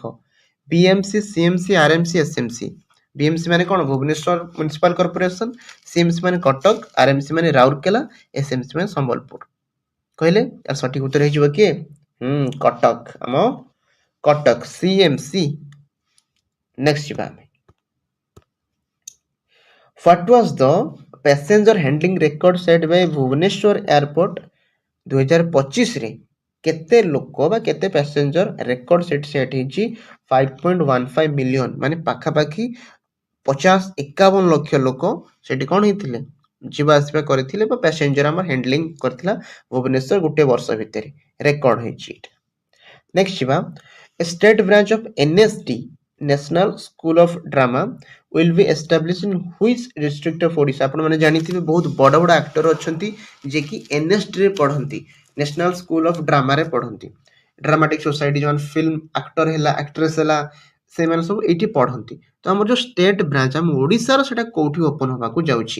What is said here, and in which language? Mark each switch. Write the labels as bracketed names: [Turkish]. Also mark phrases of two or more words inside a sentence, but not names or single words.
[Odia] BMC, CMC, RMC, SMC। BMC ମାନେ କ'ଣ? ଭୁବନେଶ୍ୱର ମ୍ୟୁନିସିପାଲ କର୍ପୋରେସନ। CMC ମାନେ କଟକ, RMC ମାନେ ରାଉରକେଲା, SMC ମାନେ ସମ୍ବଲପୁର। କହିଲେ ତାର ସଠିକ ଉତ୍ତର ହେଇଯିବ କିଏ? କଟକ, ଆମ କଟକ CMC। ନେକ୍ସଟ ଯିବା ଆମେ, [English] What was the passenger handling record set by ଭୁବନେଶ୍ୱର ଏୟାରପୋର୍ଟ 2025ରେ? [Odia] କେତେ ଲୋକ ବା କେତେ [English] passenger record set [Odia] ହେଇଛି? 5.15 ମିଲିୟନ, ମାନେ ପାଖାପାଖି 51 ଲକ୍ଷ ଲୋକ ସେଠି କ'ଣ ହେଇଥିଲେ, ଯିବା ଆସିବା କରିଥିଲେ ବା ପ୍ୟାସେଞ୍ଜର ଆମର ହ୍ୟାଣ୍ଡଲିଂ କରିଥିଲା ଭୁବନେଶ୍ୱର ଗୋଟେ ବର୍ଷ ଭିତରେ, ରେକର୍ଡ ହେଇଛି ଏଇଟା। [English] ନେକ୍ସଟ ଯିବା, a state branch of NSD National School of Drama will be established in which district of ଓଡ଼ିଶା? [Odia] ଆପଣମାନେ ଜାଣିଥିବେ ବହୁତ ବଡ଼ ବଡ଼ ଆକ୍ଟର ଅଛନ୍ତି ଯିଏକି NSDରେ ପଢ଼ନ୍ତି, ନ୍ୟାସନାଲ ସ୍କୁଲ ଅଫ୍ ଡ୍ରାମାରେ ପଢ଼ନ୍ତି। [English] dramatic society, [Odia] ଯେଉଁମାନେ [English] film actor [Odia] ହେଲା, ଆକ୍ଟ୍ରେସ୍ ହେଲା, ସେମାନେ ସବୁ ଏଇଠି ପଢ଼ନ୍ତି। ତ ଆମର ଯେଉଁ [English] state branch [Odia] ଆମ ଓଡ଼ିଶାର, ସେଟା କୋଉଠି ଓପନ୍ ହେବାକୁ ଯାଉଛି?